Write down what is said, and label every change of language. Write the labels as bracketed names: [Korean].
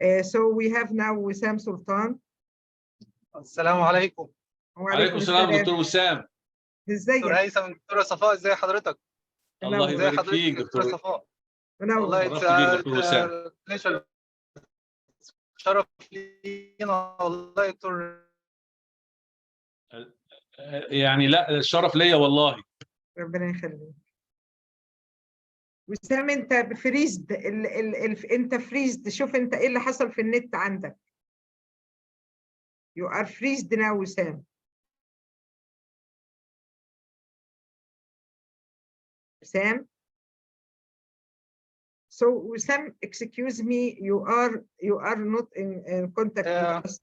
[English] So we have now Sam Sultan. [Arabic] السلام عليكم. وعليكم السلام دكتور وسام. ازيك؟ دكتور هيثم، دكتورة صفاء، ازي حضرتك؟ الله يبارك فيك دكتورة صفاء. والله دكتور وسام. شرف لينا والله دكتور. يعني لا، الشرف ليا والله. ربنا يخليك. وسام انت فريزد انت فريزد. شوف انت ايه اللي حصل في النت عندك. [English] You are freezed now, وسام. Sam. So Sam, excuse me, you are not in contact with us.